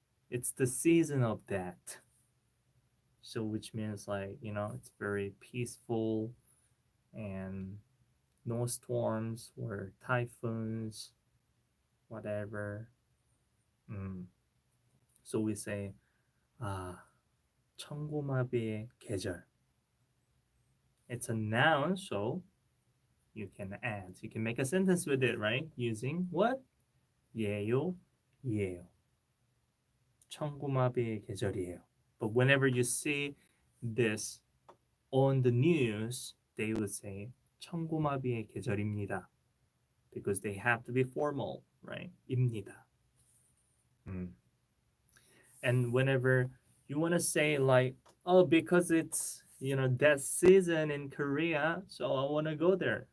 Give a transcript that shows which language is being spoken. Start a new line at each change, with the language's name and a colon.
English: It's the season of that. So which means like it's very peaceful and no storms or typhoons, whatever. Mm. So we say
Korean: 아 천고마비의 계절.
English: It's a noun, so you can add. You can make a sentence with it, right? Using what? 예요, 예요.
Korean: 천고마비의 계절이에요.
English: But whenever you see this on the news, they would say
Korean: 천고마비의 계절입니다.
English: because they have to be formal, right?
Korean: 입니다. Mm.
English: And whenever you want to say like, oh, because it's that season in Korea, so I want to go there.